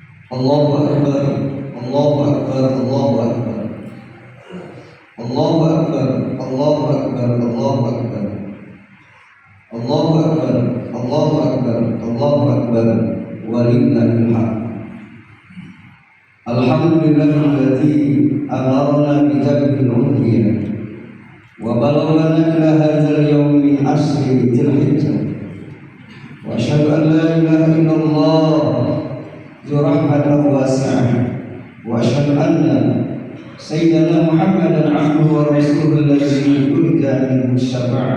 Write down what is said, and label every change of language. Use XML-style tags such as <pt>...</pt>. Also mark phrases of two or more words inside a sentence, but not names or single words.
<ar>الله أكبر، الله أكبر، الله أكبر، الله أكبر، الله أكبر، الله أكبر، الله أكبر، الله أكبر، الله أكبر، ولله الحمد. الحمد لله الذي أمرنا بتبديل الأضحية وبلغنا إلى هذا اليوم من عشر ذي الحجة وأشهد أن لا إله إلا الله ذو رحمة واسعة وأشهد أن سيدنا محمدا عبده ورسوله الذي يرجى منه الشفاعة.</ar>